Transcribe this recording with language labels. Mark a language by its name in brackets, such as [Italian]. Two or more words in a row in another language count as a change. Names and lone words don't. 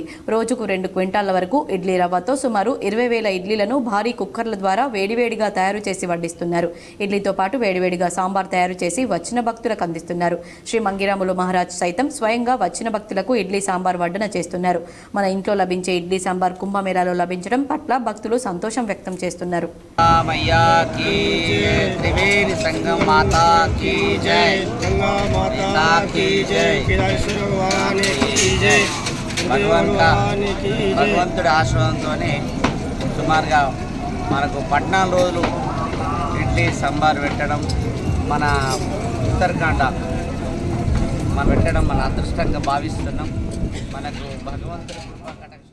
[Telugu] రోజుకు 2 క్వింటాళ్ల వరకు ఇడ్లీ రవ్వతో సుమారు 20,000 ఇడ్లీలను భారీ కుక్కర్ల ద్వారా వేడివేడిగా తయారు చేసి వడ్డిస్తున్నారు. ఇడ్లీతో పాటు వేడివేడిగా సాంబార్ తయారు చేసి వచ్చిన భక్తులకు అందిస్తున్నారు. శ్రీ మంగిరాములు మహారాజ్ సైతం స్వయంగా వచ్చిన భక్తులకు ఇడ్లీ సాంబార్ వడ్డన చేస్తున్నారు. మన ఇంట్లో లభించే ఇడ్లీ సాంబార్ కుంభమేళాలో లభించడం పట్ల భక్తులు సంతోషం వ్యక్తం చేస్తున్నారు. [Hindi] माता की जय, गंगा माता की जय, केदारेश्वर भगवान की जय, [Telugu] భగవంతుడి ఆశ్రమంతోనే సుమారుగా మనకు 14 రోజులు ఇడ్లీ సాంబార్ పెట్టడం, మన ఉత్తరాఖండ పెట్టడం మన అదృష్టంగా భావిస్తున్నాం. మనకు భగవంతుడి కృపా కటాక్షం.